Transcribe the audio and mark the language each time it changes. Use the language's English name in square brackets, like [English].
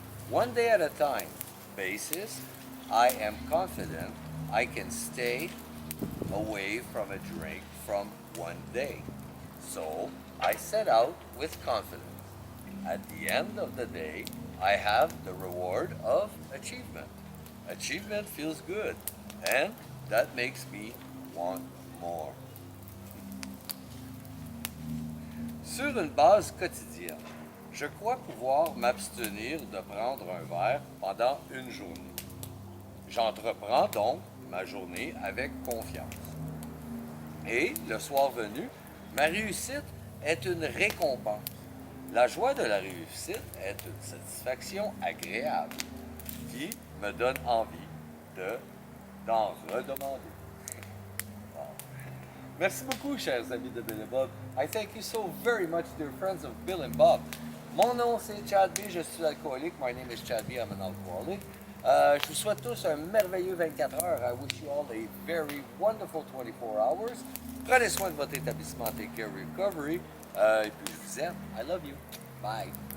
[English] One day at a time basis, I am confident I can stay away from a drink from one day. So I set out with confidence. At the end of the day, I have the reward of achievement. Achievement feels good, and that makes me want more. [French] Sur une base quotidienne, je crois pouvoir m'abstenir de prendre un verre pendant une journée. J'entreprends donc ma journée avec confiance. Et, le soir venu, ma réussite est une récompense. La joie de la réussite est une satisfaction agréable qui me donne envie d'en redemander. Wow. Merci beaucoup, chers amis de Bill et Bob. [English] I thank you so very much, dear friends of Bill and Bob. [French] Mon nom, c'est Chad B, je suis alcoolique. [English] My name is Chad B, I'm an alcoholic. [French] Je vous souhaite tous un merveilleux 24 heures. [English] I wish you all a very wonderful 24 hours. [French] Prenez soin de votre établissement Take Care Recovery. Et puis, je vous aime. [English] I love you. Bye.